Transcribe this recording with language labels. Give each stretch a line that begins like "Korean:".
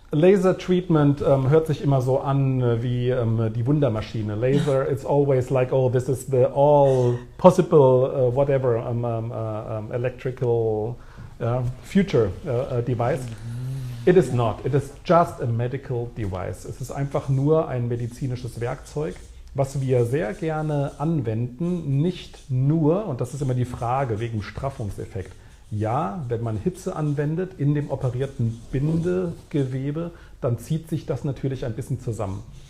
German: Laser treatment hört sich immer so an wie die Wundermaschine.
English: Laser, it's always like, oh, this is the all possible, whatever, electrical future device. It is not. It is just a medical device.
German: Es ist einfach nur ein medizinisches Werkzeug, was wir sehr gerne anwenden, nicht nur, und das ist immer die Frage wegen Straffungseffekt. Ja, wenn man Hitze anwendet in dem operierten Bindegewebe, dann zieht sich das natürlich ein bisschen zusammen.